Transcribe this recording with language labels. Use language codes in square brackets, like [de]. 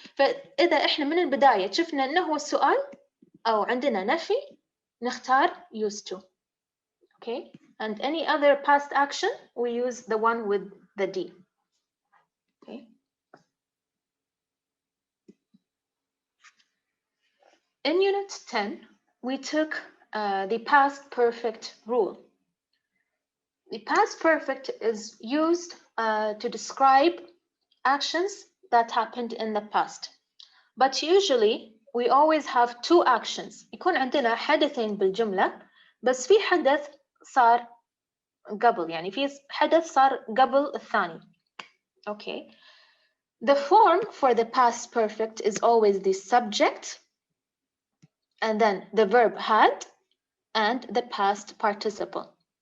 [ar] فإذا إحنا من البداية شفنا إنه هو السؤال أو عندنا نفي نختار used to. [en] Okay, and any other past action we use the one with the D. Okay. In Unit 10, we took the past perfect rule. The past perfect is used to describe actions that happened in the past. But usually, we always have two actions. [ar] يكون عندنا حدثين بالجملة بس في حدث صار قبل يعني في حدث صار قبل الثاني. [en] Okay. The form for the past perfect is always the subject and then the verb had and the past participle.